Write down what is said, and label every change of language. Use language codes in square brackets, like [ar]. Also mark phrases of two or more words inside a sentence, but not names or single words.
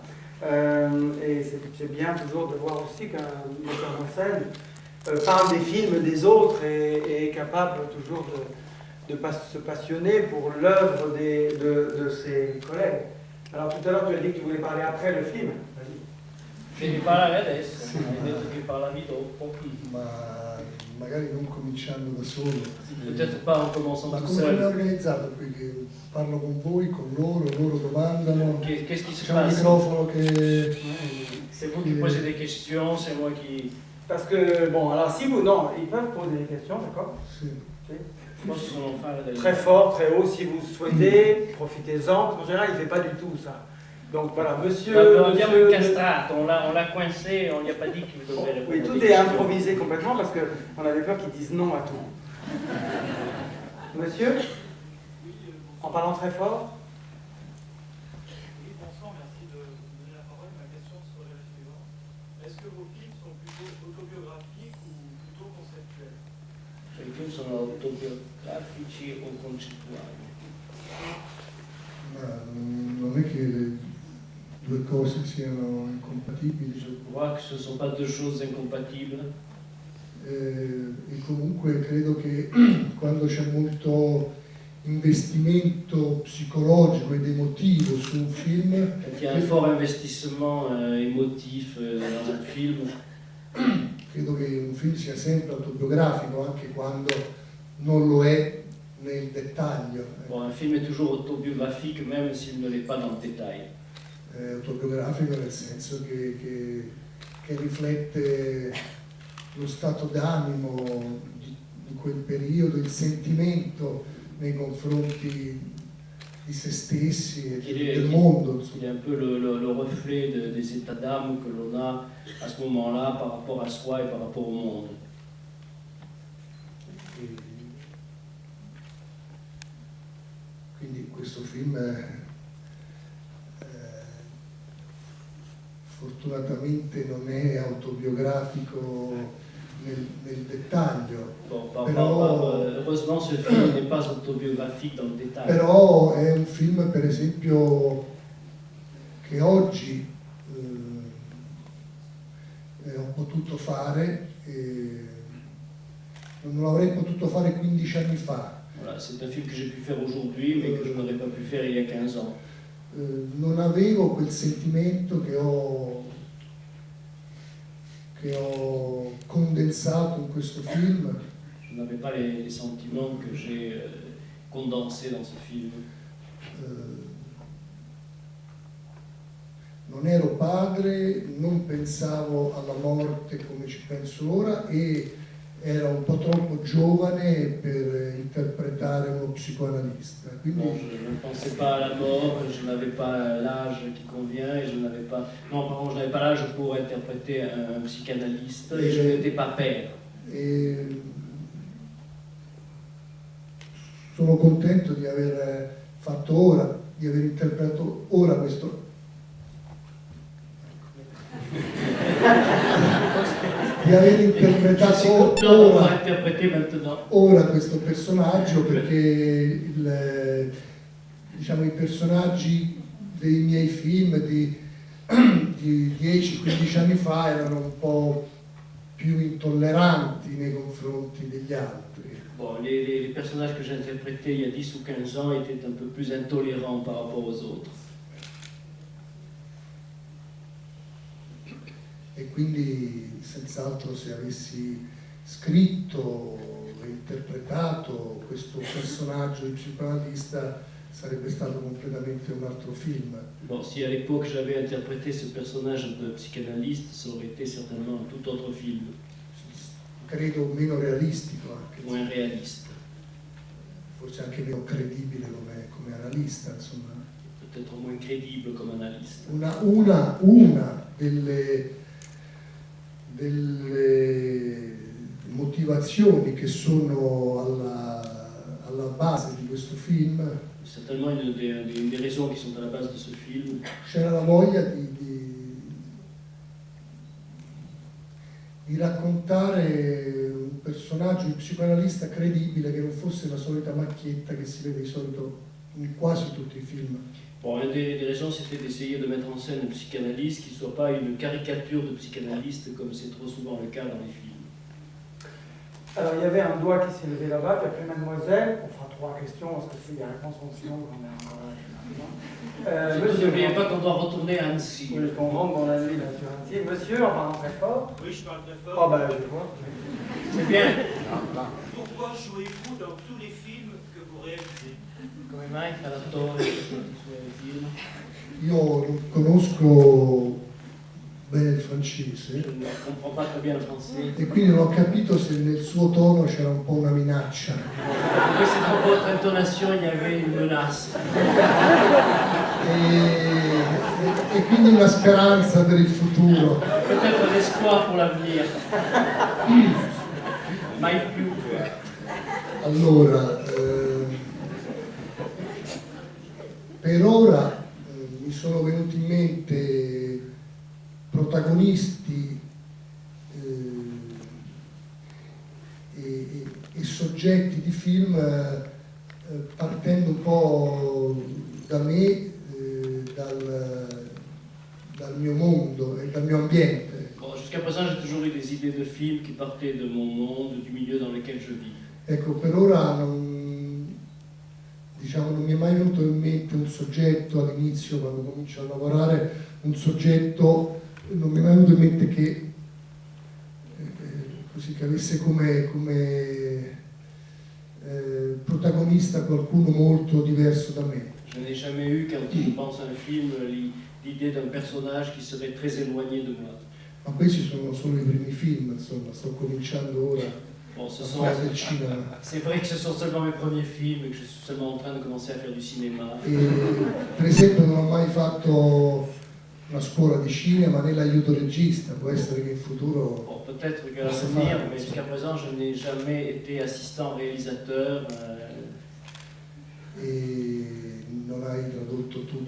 [fr] Et c'est bien toujours de voir aussi qu'un metteur en scène parle des films des autres et est capable toujours de se passionner pour l'œuvre de ses collègues. Alors tout à l'heure tu as dit que tu voulais parler après le film. [it] Devi parlare adesso, hai detto che parlavi dopo. Ma magari non cominciando da solo. [fr] Peut-être pas en commençant [it] Ma [fr] tout [it] come è [fr] seul. [it] organizzato qui? Che parlo con voi, con loro domandano. [fr] Qu'est-ce qui se [it] C'è un [fr] passe? [it] microfono che... [fr] C'est vous qui posez des questions, c'est moi qui... Parce que, bon, alors si vous... Non, ils peuvent poser des questions, d'accord? [it] Sì. possono fare delle... [fr] Très fort, très haut, si vous souhaitez, profitez-en. En général, il ne fait pas du tout ça. Donc voilà, monsieur... [it] Abbiamo incastrato, [fr] on l'a coincé, on gli a pas dit qu'il devait répondre. Oui, tout est improvisé complètement parce qu'on avait peur qu'ils disent non à tout. Monsieur, en parlant très fort. Oui, bonsoir, merci de me donner la parole. Ma question serait la suivante. Est-ce que vos films sont plutôt autobiographiques ou plutôt conceptuels? [it] I film sono autobiografici o concettuali? Ma non è che le due cose siano incompatibili. [fr] Je crois que ce ne sont pas deux choses incompatibles. [it] E comunque credo che quando c'è molto investimento psicologico ed emotivo su un film, [fr] Quand il y a un fort investissement émotif dans un film, [it] credo che un film sia sempre autobiografico anche quando non lo è nel dettaglio. [fr] bon, un film est toujours autobiographique même s'il ne l'est pas dans le détail. [it] Autobiografico nel senso che riflette lo stato d'animo di quel periodo, il sentimento nei confronti di se stessi e del mondo. [fr] Il est un peu le reflet des états d'âme que l'on a à ce moment-là par rapport à soi et par rapport au monde. [it] Quindi questo film fortunatamente non è autobiografico nel dettaglio, [fr] Bon, [it] però, [fr] heureusement ce film n'est pas autobiographique dans le détail. [it] però è un film per esempio che oggi ho potuto fare e non l'avrei potuto fare 15 anni fa. [fr] Voilà, c'est un film que j'ai pu faire aujourd'hui mais que je n'aurais pas pu faire il y a 15 ans. [it] Non avevo quel sentimento che ho condensato in questo film. [fr] Je n'avais pas les sentiments que j'ai condensés dans ce film. [it] Non ero padre, non pensavo alla morte come ci penso ora e era un po' troppo giovane per interpretare uno psicoanalista. Quindi, [fr] Bon, je ne pensais pas à la mort, je n'avais pas l'âge qui convient et je n'avais pas... Non, pardon, je n'avais pas l'âge pour interpréter un psychanalyste et je n'étais pas père. [it] e sono contento di aver fatto ora, di aver interpretato ora questo di aver interpretato ora questo personaggio, perché diciamo, i personaggi dei miei film di 10-15 anni fa erano un po' più intolleranti nei confronti degli altri. [fr] Bon, les personnages que j'ai interprétés il y a 10 ou 15 ans étaient un peu plus intolérants par rapport aux autres. [it] E quindi senz'altro se avessi scritto e interpretato questo personaggio di psicoanalista sarebbe stato completamente un altro film. [fr] Bon, si à l'époque j'avais interprété ce personnage de psychanalyste, ça aurait été certainement un tout autre film, [it] Credo meno realistico anche, [fr] moins réaliste, [it] forse anche meno credibile come analista, insomma. [fr] peut-être moins crédible comme analyste. [it] Una delle motivazioni che sono alla base di questo film [fr] Certainement une des raisons qui sont à la base de ce film, [it] c'era la voglia di raccontare un personaggio, un psicoanalista credibile che non fosse la solita macchietta che si vede di solito in quasi tutti i film. [fr] Bon, une des raisons, c'était d'essayer de mettre en scène un psychanalyste qui ne soit pas une caricature de psychanalyste comme c'est trop souvent le cas dans les films. Alors, il y avait un doigt qui s'est levé là-bas, puis après mademoiselle, on fera 3 questions, parce que c'est des réponses en silence quand même. Monsieur, n'oubliez pas qu'on doit retourner à Annecy. Oui, qu'on rentre dans la nuit là sur Annecy. Monsieur, en parlant très fort. Oui, je parle très fort. Oh bah je vois. C'est bien. Pourquoi jouez-vous dans tous les films que vous réalisez? [it] Come mai fa l'attore nei suoi film? Io non conosco bene il francese [fr] Je ne comprends pas très bien le français. [it] e quindi non ho capito se nel suo tono c'era un po' una minaccia. Queste tra [fr] votre intonation, il y avait une menace. [it] E quindi una speranza per il futuro. [fr] Peut-être l'espoir pour l'avenir. [it] Mai più. Allora, per ora mi sono venuti in mente protagonisti e soggetti di film partendo un po' da me, dal mio mondo e dal mio ambiente. [fr] Bon, jusqu'à présent, j'ai toujours eu des idées de films qui partaient de mon monde, du milieu dans lequel je vis. [it] Ecco, per ora non mi è mai venuto in mente un soggetto all'inizio, quando comincio a lavorare, un soggetto, non mi è mai venuto in mente che così che avesse come protagonista qualcuno molto diverso da me. [fr] Je n'ai jamais eu, quand je pense à un film, l'idée d'un personnage qui serait très éloigné de moi. [it] Ma questi sono solo i primi film, insomma, sto cominciando ora [fr] Bon, [it] a fare del cinema. [fr] c'est vrai que ce sont seulement mes premiers films et que je suis seulement en train de commencer à faire du cinéma. [it] E, per esempio non ho mai fatto una scuola di cinema né l'aiuto regista, può essere che in futuro... [fr] Bon, peut-être qu'à l'avenir, mais jusqu'à présent, je n'ai jamais été assistant réalisateur. [it] E non hai tradotto tutto.